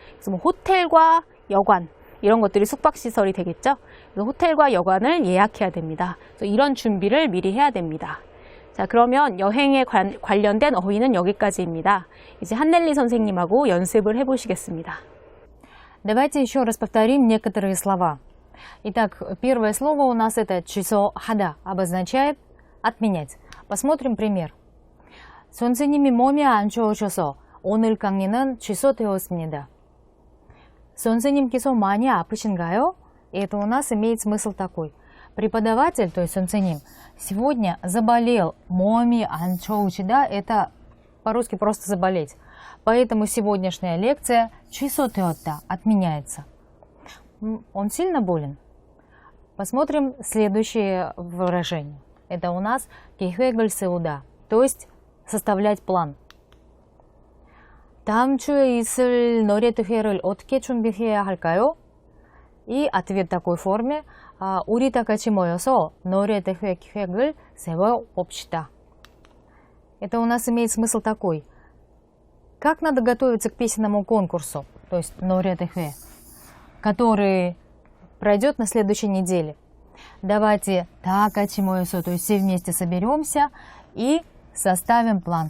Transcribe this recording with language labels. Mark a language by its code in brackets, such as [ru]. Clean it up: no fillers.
[ko] 그래서 뭐 호텔과 여관, 이런 것들이 숙박시설이 되겠죠. 그래서 호텔과 여관을 예약해야 됩니다. 그래서 이런 준비를 미리 해야 됩니다. 자, 그러면 여행에 관련된 어휘는 여기까지입니다. 이제 한넬리 선생님하고 연습을 해보시겠습니다. [ru] Давайте еще раз повторим некоторые слова. Итак, первое слово у нас это число хада, обозначает отменять. Посмотрим пример. [ko] 선생님이 몸이 안 좋으셔서 오늘 강의는 취소되었습니다. 선생님께서 많이 아프신가요? [ru] И это у нас имеет смысл такой. Преподаватель, то есть 선생님, сегодня заболел, [ko] 몸이 안 좋으시다, [ru] это по-русски просто заболеть. Поэтому сегодняшняя лекция [ko] 취소되었다, [ru] отменяется. Он сильно болен? Посмотрим следующее выражение. Это у нас [ko] 계획을 세우다, [ru] то есть составлять план. [ko] 다음 주에 있을 노래 대회를 어떻게 준비해야 할까요? [ru] И ответ в такой форме. [ko] 우리 다 같이 모여서 노래 대회 계획을 세워봅시다. [ru] Это у нас имеет смысл такой. Как надо готовиться к песенному конкурсу, то есть [ko] 노래 대회, [ru] который пройдет на следующей неделе. Давайте [ko] 다 같이 모여서, [ru] то есть все вместе соберемся и составим план.